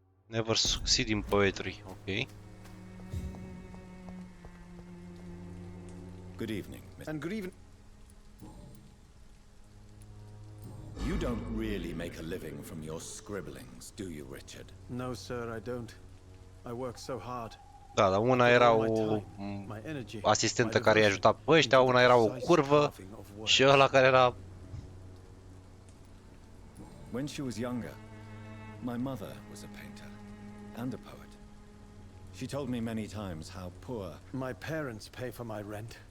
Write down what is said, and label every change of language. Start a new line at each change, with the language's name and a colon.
English: Never succeed in poetry, okay. Good evening, Mr. And good evening. You don't really make a living from your scribblings, do you, Richard? No, sir, I don't. I work so hard.
Romanian: Da, dar una era o asistentă care îi ajuta pe ăștia, una era o curvă și ăla care era...
English: When she was younger, my mother was a painter and a poet. She told me many times how poor... My parents pay for my rent.